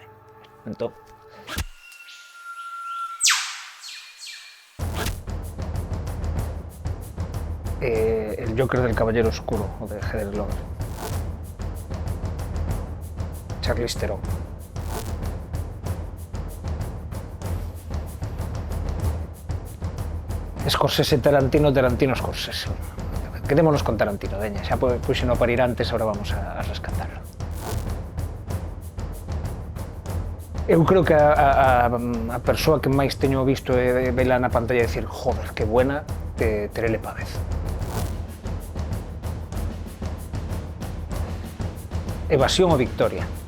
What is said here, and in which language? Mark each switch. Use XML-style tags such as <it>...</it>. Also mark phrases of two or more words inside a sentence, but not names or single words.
<gl>Entón,</gl> <es>el Joker del Caballero Oscuro, o de Heath Ledger. Charlize Theron. Scorsese, Tarantino, Scorsese. Quedémonos con Tarantino,</es> <gl>veña, xa puxeno a parir antes,</gl> <es>ahora vamos a rescatarlo.</es> <gl>Eu creo que a persoa que máis teño visto é vela na pantalla e dicir,</gl> <es>joder, que buena,</es> <gl>Terele Pávez. Evasión o victoria.</gl>